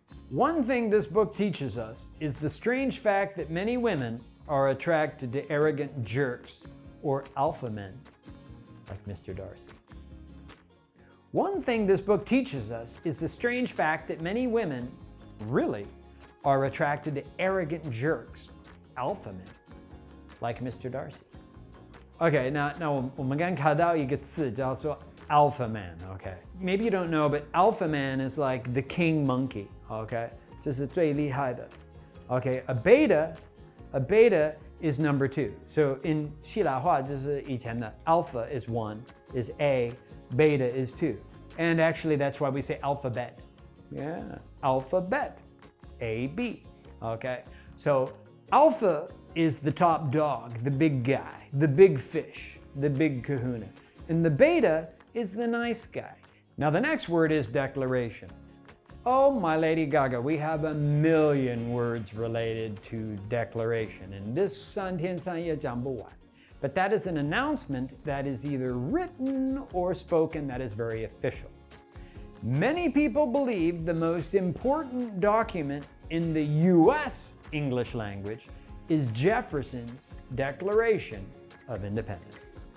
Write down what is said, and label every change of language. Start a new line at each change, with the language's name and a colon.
English: One thing this book teaches us is the strange fact that many women are attracted to arrogant jerks or alpha men like Mr. Darcy. One thing this book teaches us is the strange fact that many women really are attracted to arrogant jerks, alpha men like Mr. Darcy.
Chinese: Okay, now 我们刚刚看到一个字叫做 alpha man, okay?
English: Maybe you don't know, but alpha man is like the king monkey, okay?
Chinese: 这是最厉害的.
English: Okay, a beta is number 2. So in
Chinese: 希腊话就是以前的
English: alpha is 1, is A, beta is 2. And actually that's why we say alphabet. Yeah, alphabet, A, B, okay? So alpha is the top dog, the big guy, the big fish, the big kahuna. And the beta is the nice guy. Now the next word is declaration. Oh, my Lady Gaga, we have a million words related to declaration. And this
Chinese: 3天3夜讲不完.
English: But that is an announcement that is either written or spoken that is very official. Many people believe the most important document in the US English language is Jefferson's Declaration of Independence.